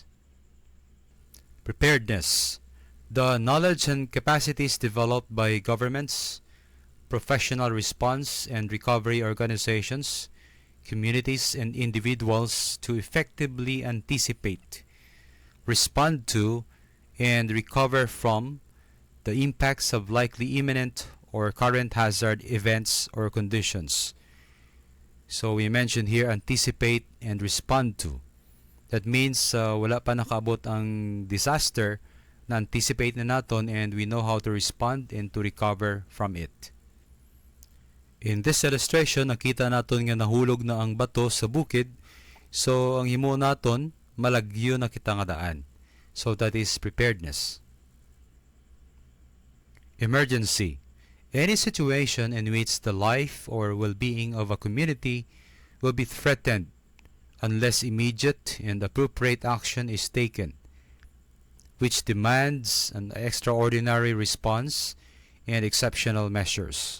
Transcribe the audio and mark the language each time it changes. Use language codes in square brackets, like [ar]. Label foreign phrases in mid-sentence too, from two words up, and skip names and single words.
[en] Preparedness, the knowledge and capacities developed by governments, professional response and recovery organizations, communities, and individuals to effectively anticipate, respond to, and recover from the impacts of likely imminent or current hazard events or conditions. So we mentioned here anticipate and respond to. That means [hil] wala pa nakaabot ang disaster, na-anticipate na naton [en] and we know how to respond and to recover from it. In this illustration, [hil] nakita naton nga nahulog na ang bato sa bukid. So ang himo naton, malagyo na kita nga daan. [en] So that is preparedness. Emergency, any situation in which the life or well-being of a community will be threatened unless immediate and appropriate action is taken, which demands an extraordinary response and exceptional measures.